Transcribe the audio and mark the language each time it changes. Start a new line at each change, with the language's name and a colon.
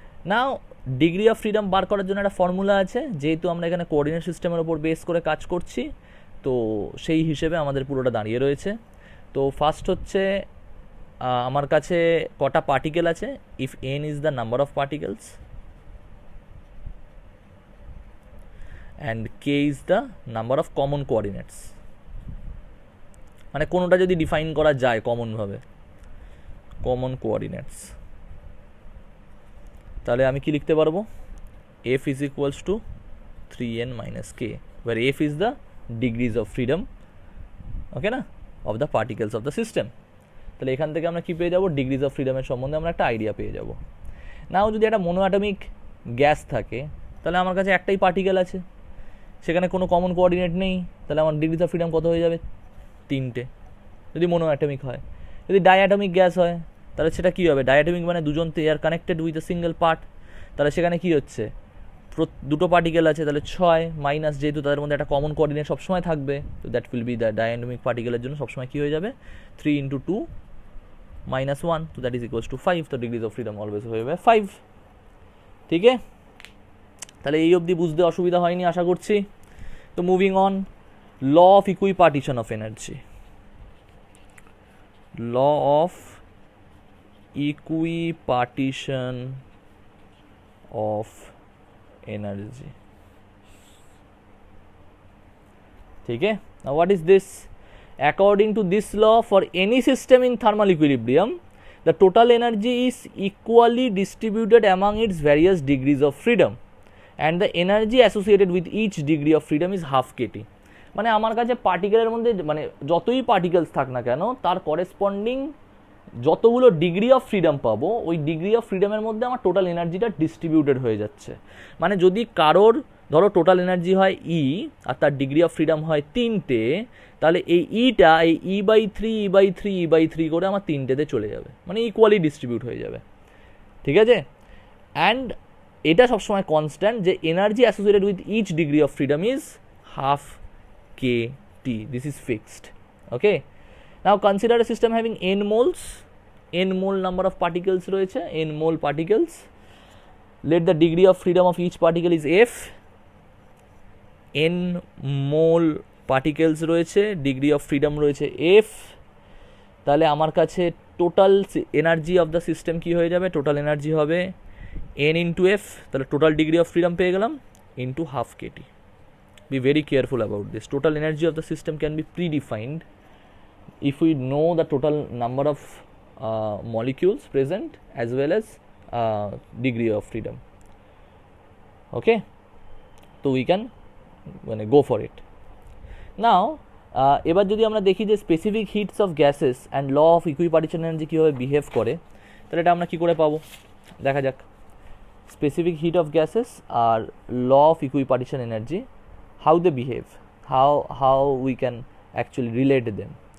Bangla: Now degree of freedom বার করার জন্য একটা ফর্মুলা আছে, যেহেতু আমরা এখানে কোঅর্ডিনেট সিস্টেমের ওপর বেস করে কাজ করছি, তো সেই হিসেবে আমাদের পুরোটা দাঁড়িয়ে রয়েছে। তো ফার্স্ট হচ্ছে আমার কাছে কটা পার্টিকেল আছে,
English: if n is the number of particles and k is the number of common coordinates,
Bangla: মানে কোনোটা যদি ডিফাইন করা যায় কমনভাবে, কমন কোঅর্ডিনেটস, তাহলে আমি কি লিখতে পারবো,
English: f is equals to 3n minus k, where f is the degrees of freedom,
Bangla: ওকে না,
English: of the particles of the system.
Bangla: তাহলে এখান থেকে আমরা কি পেয়ে যাবো, ডিগ্রিজ অফ ফ্রিডমের সম্বন্ধে আমরা একটা আইডিয়া পেয়ে যাব। নাও যদি একটা মোনোঅ্যাটমিক গ্যাস থাকে, তাহলে আমার কাছে একটাই পার্টিকেল আছে, সেখানে কোনো কমন কোঅর্ডিনেট নেই, তাহলে আমার ডিগ্রিজ অফ ফ্রিডম কত হয়ে যাবে, 3টে, যদি মোনোঅ্যাটমিক হয়। যদি ডাইঅ্যাটমিক গ্যাস হয়, তাহলে সেটা কী হবে, ডাইঅ্যাটমিক মানে দুজন are connected with a single part, তাহলে সেখানে কী হচ্ছে, দুটো পার্টিকেল আছে, তাহলে 6 মাইনাস, যেহেতু তাদের মধ্যে একটা কমন কোঅর্ডিনেট সবসময় থাকবে, তো দ্যাট উইল বি দ্য ডাইঅ্যাটমিক পার্টিকেলের জন্য সবসময় কী হয়ে যাবে, 3 × 2 - 1, তো
English: that is equals to 5,
Bangla: তো ডিগ্রিজ অফ ফ্রিডম অলওয়েজ হয়ে যাবে 5। ঠিক আছে, তাহলে এই অবধি বুঝতে অসুবিধা হয়নি আশা করছি।
English: তো moving on, law of equipartition of energy, law of equipartition of energy,
Hindi: ठीक है।
English: now what is this, according to this law, for any system in thermal equilibrium, the total energy is equally distributed among its various degrees of freedom, and the energy associated with each degree of freedom is half kT।
Bangla: মানে আমার কাছে পার্টিকেলের মধ্যে মানে যতই particles থাক না কেন, তার করেসপন্ডিং যতগুলো ডিগ্রি অফ ফ্রিডম পাবো, ওই ডিগ্রি অফ ফ্রিডমের মধ্যে আমার টোটাল এনার্জিটা ডিস্ট্রিবিউটেড হয়ে যাচ্ছে। মানে যদি কারোর ধরো টোটাল এনার্জি হয় ই, আর তার ডিগ্রি অফ ফ্রিডম হয় 3টে, তাহলে এই ইটা এই E/3 E/3 E/3 করে আমার 3টেতে চলে যাবে, মানে ইকুয়ালি ডিস্ট্রিবিউট হয়ে যাবে। ঠিক আছে, অ্যান্ড এটা সবসময় কনস্ট্যান্ট, যে
English: Energy associated with each degree of freedom is half kT, this is fixed.
Bangla: Okay,
English: now consider a system having n moles, n mole number of particles
Bangla: রয়েছে, n mole particles,
English: let the degree of freedom of each particle is f,
Bangla: n mole particles রয়েছে, degree of freedom রয়েছে f, তাহলে আমার কাছে total energy of the system কি হয়ে যাবে, total energy হবে n × f, তাহলে টোটাল ডিগ্রি অফ ফ্রিডম পেয়ে গেলাম, into half kT।
English: be very careful about this, total energy of the system can be predefined if we know the total number of molecules present as well as degree of freedom, okay, so we can go for it now।
Bangla: এবার যদি আমরা দেখি যে specific hits of gases and law of ইকুইপার্টিশন energy কীভাবে behave করে, তাহলে এটা আমরা কী করে পাবো, দেখা যাক। Specific heat of gases আর law of ইকুইপার্টিশন energy,
English: how they behave, how we can actually relate them।